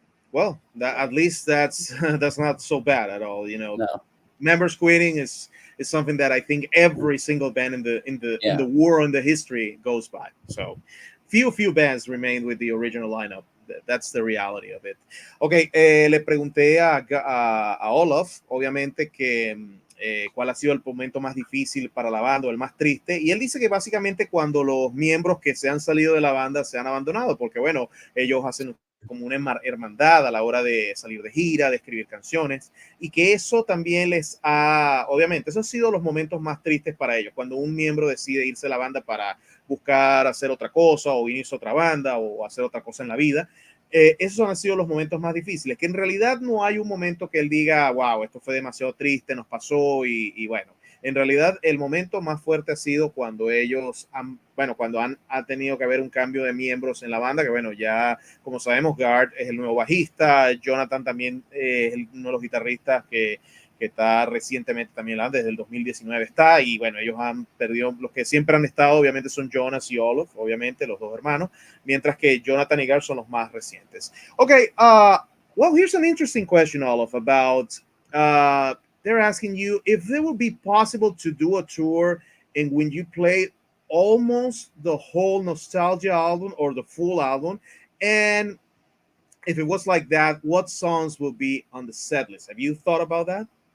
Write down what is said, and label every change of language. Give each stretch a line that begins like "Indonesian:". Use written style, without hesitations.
English: well, at least that's that's not so bad at all, No. members quitting is something that I think every single band in the war in the history goes by. So few bands remain with the original lineup. That's the reality of it.
Spanish: Ok, le pregunté a Olof, obviamente, que cuál ha sido el momento más difícil para la banda o el más triste, y él dice que básicamente cuando los miembros que se han salido de la banda se han abandonado, porque bueno, ellos hacen como una hermandad a la hora de salir de gira, de escribir canciones, y que eso también les ha, obviamente, esos han sido los momentos más tristes para ellos, cuando un miembro decide irse de la banda para buscar hacer otra cosa o irse a otra banda o hacer otra cosa en la vida. Esos han sido los momentos más difíciles, que en realidad no hay un momento que él diga, wow, esto fue demasiado triste, nos pasó y bueno, en realidad el momento más fuerte ha sido cuando ellos han, bueno, cuando ha tenido que haber un cambio de miembros en la banda, que bueno, ya como sabemos, Gard es el nuevo bajista, Jonathan también es uno de los guitarristas que está recientemente también, desde el 2019 está, y bueno, ellos han perdido, los que siempre han estado obviamente son Jonas y Olof, obviamente los dos hermanos, mientras que Jonathan y Gard son los más recientes.
English: Okay, well, here's an interesting question, Olof, about, they're asking you if it would be possible to do a tour and when you play almost the whole Nostalgia album or the full album, and if it was like that, what songs will be on the set list? Have you thought about that?